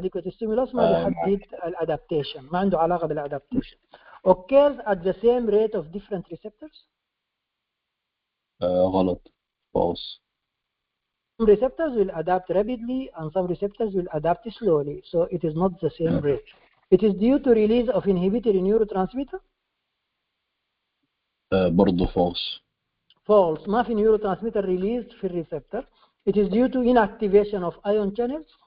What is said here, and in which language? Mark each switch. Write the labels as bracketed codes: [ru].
[ar] adequate stimulus ما بيحدد الادابتيشن، ما عنده علاقة بالادابتيشن. [en] occurs at the same rate of different receptors. [ar] غلط. false. [en] Some receptors will adapt rapidly and some receptors will adapt slowly, so it is not the same rate. It is due to release of inhibitory neurotransmitter. [ar] برضه false. [en] false. [ar] ما في neurotransmitter released في الريسبتور. [en] It is due to inactivation of ion channels.